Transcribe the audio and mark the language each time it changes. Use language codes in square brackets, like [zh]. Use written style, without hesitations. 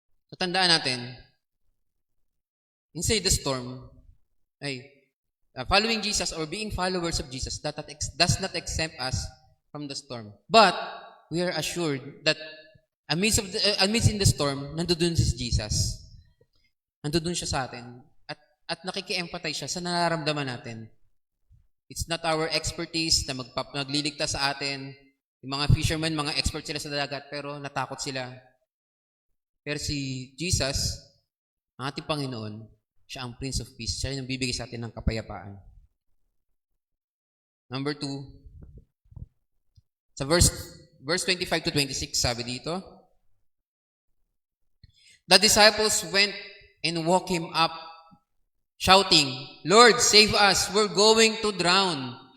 [en] So, [tl] tandaan natin, [en] inside the storm, following Jesus or being followers of Jesus does not exempt us from the storm. But, we are assured that amidst in the storm, [tl] nandoon si Jesus. Nandoon siya sa atin at nakiki-empathize siya sa nararamdaman natin. [en] It's not our expertise [tl] na magliligtas sa atin. Yung mga fishermen, mga expert sila sa dagat, pero natakot sila. Pero si Jesus, ang ating Panginoon, siya ang Prince of Peace. Siya yung bibigay sa atin ng kapayapaan. [en] Number 2, [tl] sa verse 25 to 26, sabi dito, [en] the disciples went and woke him up, shouting, Lord, save us, we're going to drown.